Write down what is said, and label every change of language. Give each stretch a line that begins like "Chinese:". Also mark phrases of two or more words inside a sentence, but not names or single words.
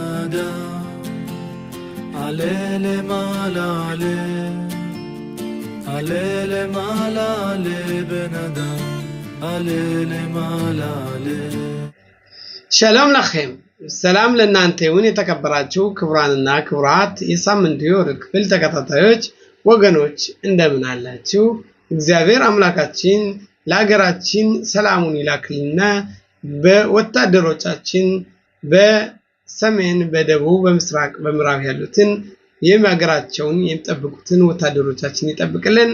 Hebrew: בנאדם עלה למעלה עלה למעלה עלה בנאדם עלה למעלה שלום לכם
Amharic: ሰላም ለእናንተ ይሁን የተከበራችሁ ክቡራንና ክቡራት የሳምንቱ የወርቅ ክፍል ተከታታዮች ወገኖች እንደምን አላችሁ እግዚአብሔር አምላካችን ለሀገራችን ሰላሙን ይላክልና በወታደሮቻችን በሰሜን በደቡብ በምስራቅ በምዕራብ ያሉትን የማገራቸውን የሚጠብቁትን ወታደሮቻችን ይጠብቅልን